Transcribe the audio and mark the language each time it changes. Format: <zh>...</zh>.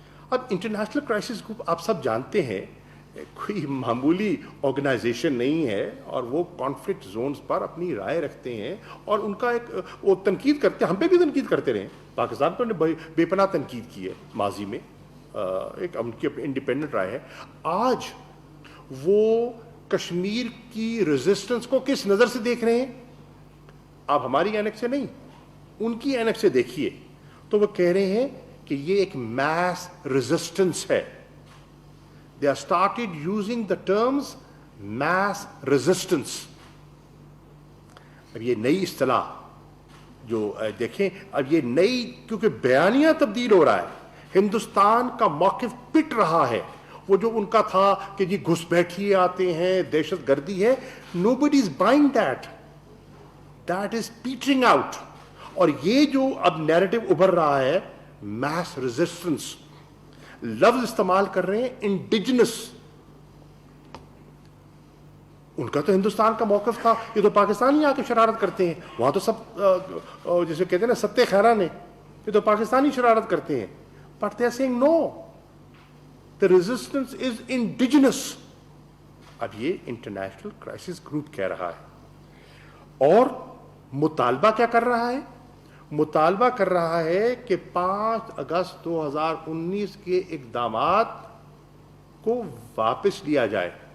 <ur>اب international crisis group آپ سب جانتے ہیں کوئی معمولی آرگنائزیشن نہیں ہے، اور وہ کانفلکٹ زونز پر اپنی رائے رکھتے ہیں اور ان کا ایک وہ تنقید کرتے ہیں. ہم پہ بھی تنقید کرتے رہے، پاکستان پہ انہوں نے بے پناہ تنقید کی ہے ماضی میں، ایک ان کی انڈیپینڈنٹ رائے ہے. آج وہ کشمیر کی ریزسٹنس کو کس نظر سے دیکھ رہے ہیں؟ آپ ہماری اینک سے نہیں، ان کی اینک سے دیکھیے تو وہ کہہ رہے ہیں کہ یہ ایک میس ریزسٹنس ہے.</ur> <en>They have started using the terms mass resistance.</en> <ur>اب یہ نئی اصطلاح جو دیکھیں، اب یہ نئی کیونکہ بیانیہ تبدیل ہو رہا ہے، ہندوستان کا موقف پٹ رہا ہے. وہ جو ان کا تھا کہ جی گھس بیٹھیے آتے ہیں، دہشت گردی ہے،</ur> <en>nobody is buying that. That is petering out.</en> <ur>اور یہ جو اب نیریٹو ابھر رہا ہے mass resistance، لفظ استعمال کر رہے ہیں انڈیجنس. ان کا تو ہندوستان کا موقف تھا یہ تو پاکستانی آ کے شرارت کرتے ہیں, وہاں تو سب جسے کہتے ہیں نا ستے خیران ہیں, یہ تو پاکستانی شرارت کرتے ہیں.</ur> <en>But they are saying no, the resistance is indigenous.</en> <ur>اب یہ انٹرنیشنل کرائسس گروپ کہہ رہا ہے, اور مطالبہ کیا کر رہا ہے؟ مطالبہ کر رہا ہے کہ 5 اگست 2019 کے اقدامات کو واپس لیا جائے.</ur>